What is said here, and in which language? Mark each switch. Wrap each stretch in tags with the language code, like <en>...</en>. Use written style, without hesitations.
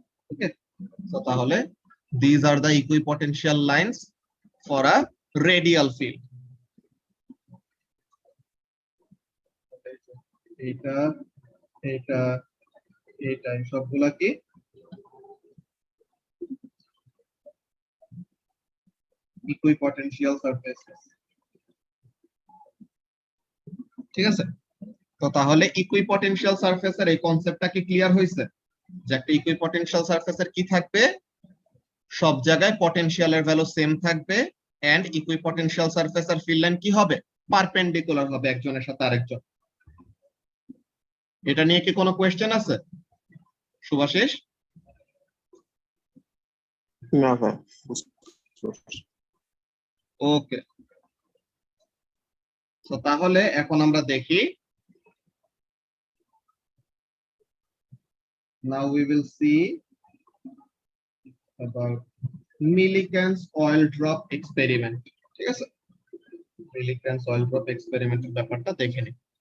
<bn>ওকে, so তাহলে</bn> <en>these are the equipotential lines for a radial field.</en> <bn>এটা এটা এটা সবগুলা কি ইকুইপটেনশিয়াল সারফেসেস, ঠিক আছে? তো তাহলে ইকুইপটেনশিয়াল সারফেসের এই কনসেপ্টটা কি ক্লিয়ার হয়েছে, যে একটা ইকুইপটেনশিয়াল সারফেসের কি থাকবে, সব জায়গায় পটেনশিয়ালের ভ্যালু সেম থাকবে, এন্ড ইকুইপটেনশিয়াল সারফেসের ফিল্ড লাইন কি হবে, পারপেন্ডিকুলার হবে একজনের সাথে আরেকজন। এটা নিয়ে কি কোনো কোয়েশ্চেন আছে শুভাশিস? না ভাই। ওকে, তো তাহলে এখন আমরা দেখি,</bn> <en>now we will see about Millikan's oil drop experiment,</en> <bn>ঠিক আছে? Millikan's oil drop experiment এর ব্যাপারটা দেখে নিই।</bn>